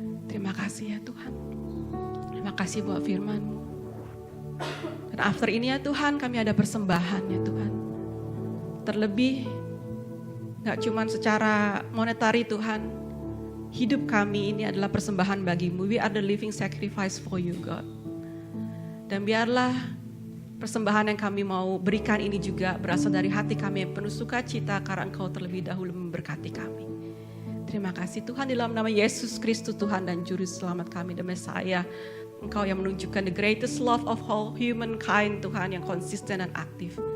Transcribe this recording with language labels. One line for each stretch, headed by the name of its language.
Indonesian: Terima kasih ya Tuhan. Terima kasih buat firman-Mu. Dan after ini ya Tuhan, kami ada persembahan ya Tuhan. Terlebih, gak cuma secara monetari Tuhan. Hidup kami ini adalah persembahan bagi-Mu.
English: We are the living sacrifice for You, God.
Indonesian: Dan biarlah persembahan yang kami mau berikan ini juga berasal dari hati kami yang penuh sukacita karena Engkau terlebih dahulu memberkati kami. Terima kasih Tuhan, di dalam nama Yesus Kristus Tuhan dan Juru Selamat kami,
English: the Messiah.
Indonesian: Engkau yang menunjukkan
English: the greatest love of all humankind,
Indonesian: Tuhan, yang konsisten dan aktif.